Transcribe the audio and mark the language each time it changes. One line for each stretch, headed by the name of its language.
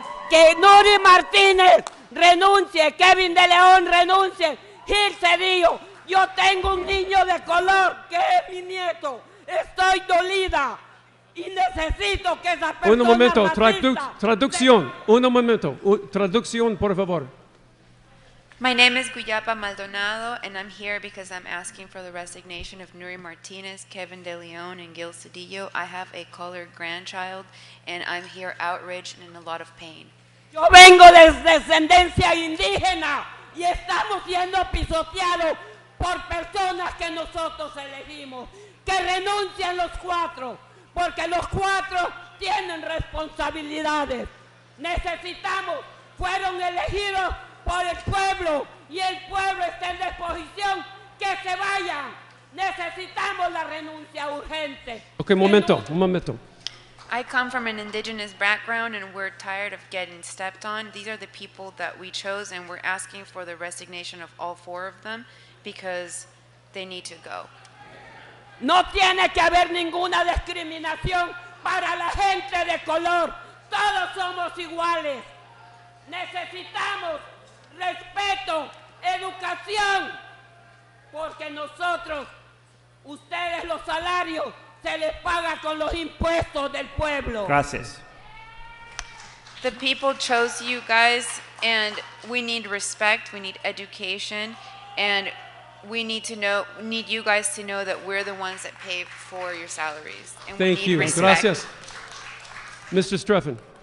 Spanish: Que Nury Martínez renuncie, Kevin De León renuncie, Gil Cedillo. Yo tengo un niño de color que es mi nieto. Estoy dolida. Y necesito que esa persona Un momento, racista traducción. Un momento, traducción, por favor.
English: My name is Guyapa Maldonado, and I'm here because I'm asking for the resignation of Nury Martinez, Kevin De Leon, and Gil Cedillo. I have a colored grandchild, and I'm here outraged and in a lot of pain.
Spanish: Yo vengo de descendencia indígena y estamos siendo pisoteados por personas que nosotros elegimos. Que renuncien los 4, porque los 4 tienen responsabilidades. Necesitamos, fueron elegidos por el pueblo y el pueblo está en disposición que se vayan. Necesitamos la renuncia urgente. Okay, un momento.
English: I come from an indigenous background and we're tired of getting stepped on. These are the people that we chose, and we're asking for the resignation of all 4 of them because they need to go.
Spanish: No tiene que haber ninguna discriminación para la gente de color. Todos somos iguales. Necesitamos respeto, educación, porque nosotros, ustedes los salarios, se les paga con los impuestos del pueblo. Gracias.
English: The people chose you guys, and we need respect, we need education, and we need you guys to know that we're the ones that pay for your salaries. And Thank we need you. respect.
Spanish: Gracias. Mr. Streffen.